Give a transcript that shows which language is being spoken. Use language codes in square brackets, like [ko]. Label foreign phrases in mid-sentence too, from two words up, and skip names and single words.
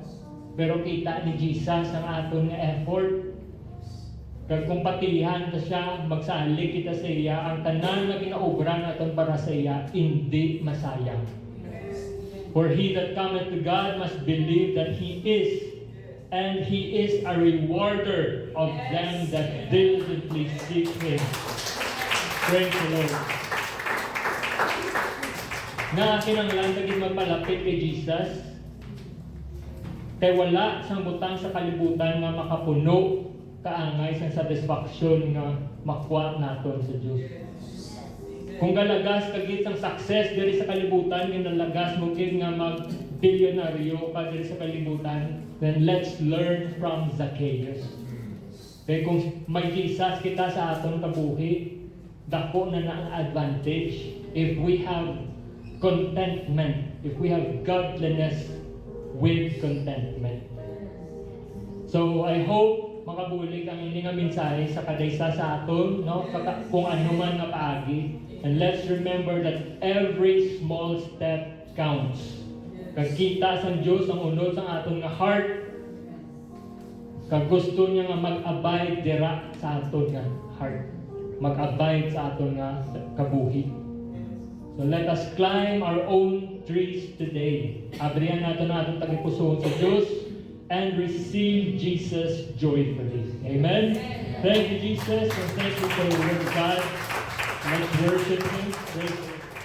[hil] Pero kita ni Jesus ang aton nga effort. Kag kung patihan ta siya, magsalig kita sa iya, ang tanan nga ginaobra naton para sa iya, hindi masayang. [en] For he that cometh to God must believe that he is, and he is a rewarder of them that diligently seek him. Praise the Lord. [hil] Nga kinanglan kagid magpalapit kay Jesus, Kay wala sang butang sa kalibutan nga makapuno kaangay sa satisfaction nga makuha naton sa Dios. Kung galagas kagit ang success diri sa kalibutan, ginalagas mo gid nga mag-bilyonaryo ka diri sa kalibutan, [en] then let's learn from Zacchaeus. [hil] Kaya kung may Jesus kita sa aton kabuhi, dako na ang advantage [en] if we have contentment, if we have godliness with contentment. [hil] So I hope makabulig ang ini nga mensahe sa kadaysa sa aton, no? Kung ano man nga paagi. [en] And let's remember that every small step counts. [hil] Kag kita sa Dios ang unod sa aton nga heart, kag gusto niya nga mag-abide dira sa aton nga heart, mag-abide sa aton nga kabuhi. [en] So let us climb our own trees today. [hil] Abrihan natin ang atong tagipusoon sa Diyos [en] and receive Jesus joyfully. [hil] Amen? [en] Thank you, Jesus, and thank you for the word of God. Let's worship Him. Praise